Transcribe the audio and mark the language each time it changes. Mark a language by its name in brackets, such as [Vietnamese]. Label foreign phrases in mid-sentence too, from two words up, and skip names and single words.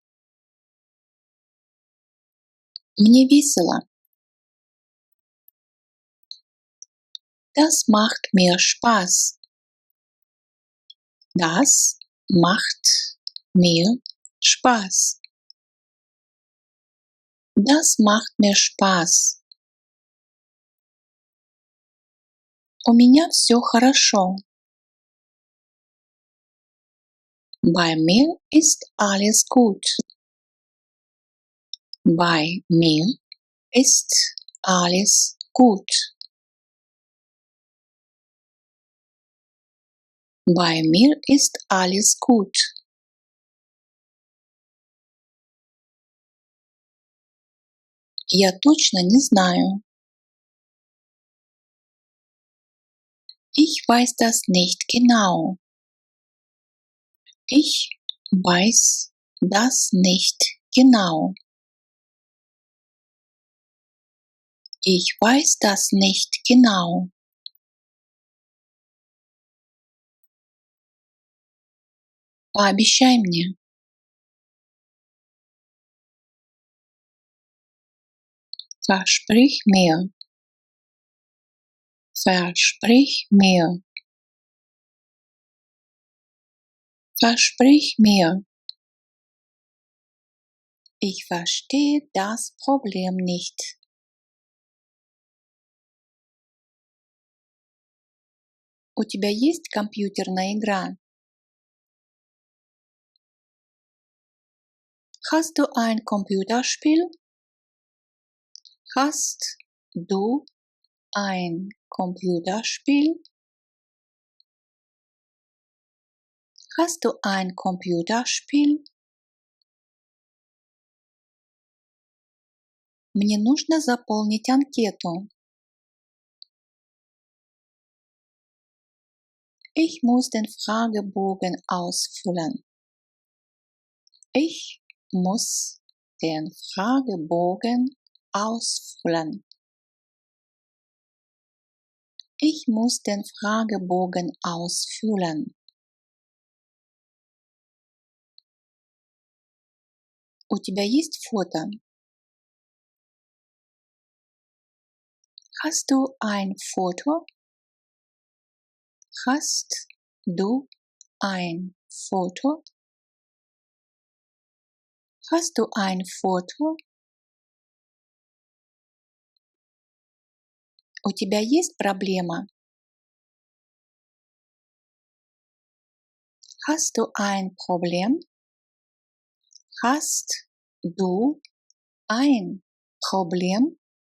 [Russian] Мне весело. [German] Das macht mir Spaß. Das macht mir Spaß. Das macht mir Spaß. [Russian] У меня все хорошо. [German] Bei mir ist alles gut. Bei mir ist alles gut. Bei mir ist alles gut. [Russian] Я точно не знаю. [German] Ich weiß das nicht genau. Ich weiß das nicht genau. Ich weiß das nicht genau. [Russian] Пообещай мне. [German] Versprich mir. Versprich mir. Versprich mir. Ich verstehe das Problem nicht. [Russian] У тебя есть компьютерная игра? [German] Hast du ein Computerspiel? Hast du ein Computerspiel? Hast du ein Computerspiel? [Russian] Мне нужно заполнить анкету. [German] Ich muss den Fragebogen ausfüllen. Ich muss den Fragebogen ausfüllen. Ich muss den Fragebogen ausfüllen. [Russian] У тебя есть фото? [German] Hast du ein Foto? Hast du ein Foto? Hast du ein Foto? [Russian] У тебя есть проблема? [German] Hast du ein Problem? Hast du ein Problem?